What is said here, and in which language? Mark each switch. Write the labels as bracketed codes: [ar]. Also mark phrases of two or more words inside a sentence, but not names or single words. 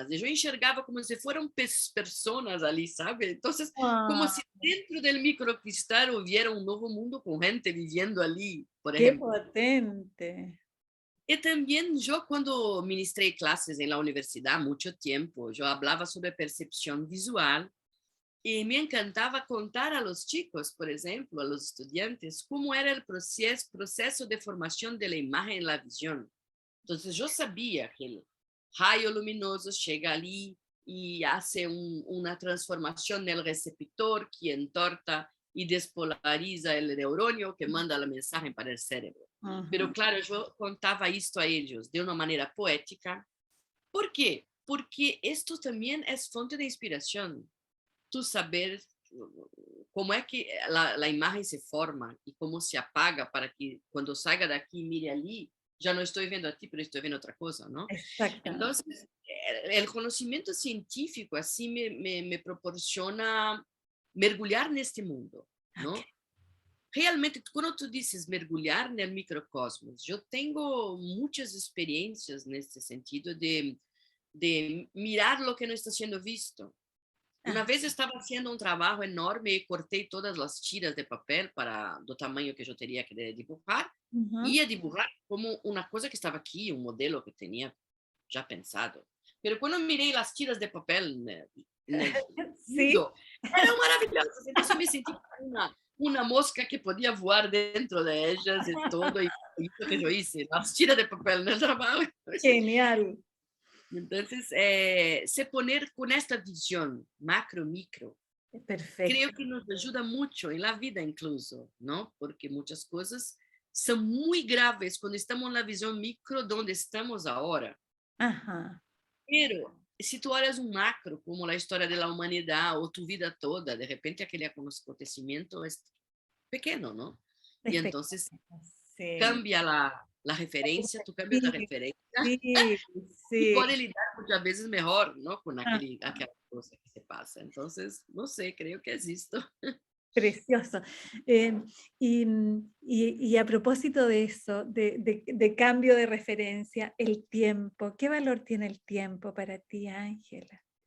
[pt] Eu enxergava como se fossem pessoas ali, sabe? Então, como ah, se dentro do microcristal houvesse um novo mundo com gente vivendo ali, por qué exemplo. potente. E também, eu, quando ministrei classes na universidade, há muito tempo, eu falava sobre percepção visual. [es] Y me encantaba contar a los chicos, por ejemplo, a los estudiantes, cómo era el proceso de formación de la imagen en la visión. Entonces yo sabía que el rayo luminoso llega allí y hace una transformación en el receptor que entorta y despolariza el neuronio que manda la mensaje para el cerebro. Pero Ujú. claro, yo contaba esto a ellos de una manera poética. ¿Por qué? Porque esto también es fuente de inspiración. Tú saber [pt] como é que a imagem se forma e como se apaga para que quando salga daqui e mire ali, já não estou vendo a ti, mas estou vendo outra coisa, não? Então, [es] Exactamente. [pt] o conhecimento científico assim me proporciona mergulhar neste mundo, [en] Ok. [pt] não? Realmente, quando tu dizes mergulhar no microcosmos, eu tenho muitas experiências nesse sentido de mirar o que não está sendo visto. Uma Ah, vez eu estava fazendo um trabalho enorme e cortei todas as tiras de papel para do tamanho que eu teria que dibujar. ujú. Ia dibujar como uma coisa que estava aqui, um modelo que eu tinha já pensado. Pero quando mirei as tiras de papel [es] Sí. [pt] lindo, eram maravilhosas. Então eu me senti como uma mosca que podia voar dentro de elas e todo. E isso que eu hice, as tiras de papel no trabalho. [es] Genial. Entonces, se poner con esta visión macro-micro, creo Perfecto. que nos ayuda mucho en la vida incluso, ¿no? Porque muchas cosas son muy graves cuando estamos en la visión micro donde estamos ahora. Ajá. Pero si tú eres un macro, como la historia de la humanidad o tu vida toda, de repente aquel acontecimiento es pequeño, ¿no? Y entonces Espectacular. Sí. cambia la referencia, tú cambias la Sí, referencia sí, y sí. pode lidar muchas veces mejor, ¿no? Con Ah, aquella cosa que se pasa. Entonces, no sé, creo que es esto. precioso. Y a propósito de eso, de cambio de referencia, el tiempo, ¿qué valor tiene el tiempo para ti, Ángela?